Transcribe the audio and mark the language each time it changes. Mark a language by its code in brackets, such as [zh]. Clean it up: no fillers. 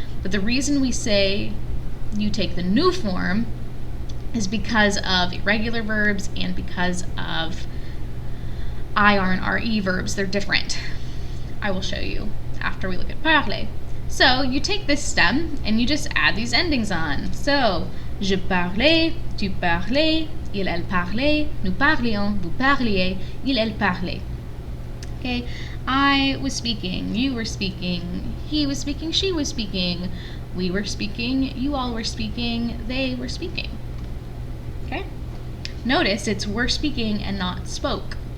[en] But the reason we say you take the new form is because of irregular verbs and because of IR and RE verbs. They're different. I will show you after we look at parler. So you take this stem and you just add these endings on. [fr] So, je parlais, tu parlais, il, elle parlait, nous parlions, vous parliez, il, elle parlait. [en] Okay, I was speaking, you were speaking, he was speaking, she was speaking, we were speaking, you all were speaking, they were speaking. Okay? Notice it's were speaking and not spoke.